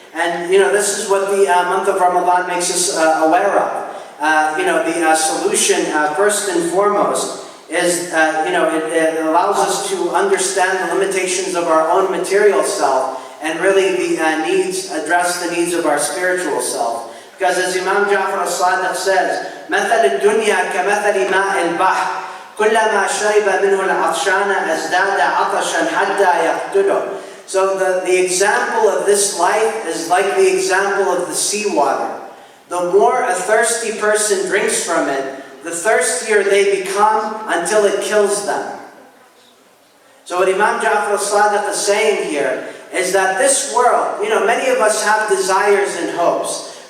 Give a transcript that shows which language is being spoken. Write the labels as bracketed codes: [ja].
[en] And this is what the month of Ramadan makes us aware of. The solution, first and foremost, is, it allows us to understand the limitations of our own material self and really address the needs of our spiritual self. Because as Imam Ja'far al-Sadiq says, [ar] مَثَلِ الدُّنْيَا كَمَثَلِ مَاءِ الْبَحْرِ كُلَّمَا شَرِبَ مِنْهُ الْعَطْشَانَ أَزْدَادَ عَطَشًا حَتَّى يَقْتُلُهُ. [en] So the example of this life is like the example of the seawater. The more a thirsty person drinks from it, the thirstier they become until it kills them. So what Imam Ja'far al-Sadiq is saying here is that this world, many of us have desires and hopes.